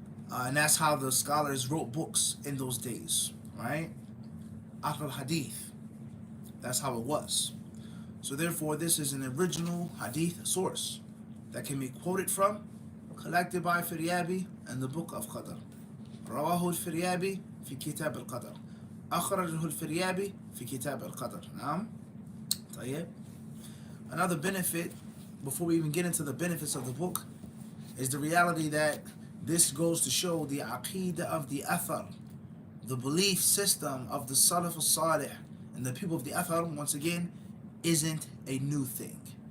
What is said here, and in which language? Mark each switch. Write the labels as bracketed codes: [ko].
[en] And that's how the scholars wrote books in those days, right? Aql hadith. That's how it was. So therefore, this is an original hadith source that can be quoted from, collected by Firyabi and the book of Qadr. [ar] رواه الفريابي في كتاب القدر. أخرجه الفريابي في كتاب القدر. نعم. طيب. [en] Another benefit, before we even get into the benefits of the book, is the reality that this goes to show the aqidah of the athar, the belief system of the Salaf al-Salih and the people of the athar, once again, isn't a new thing.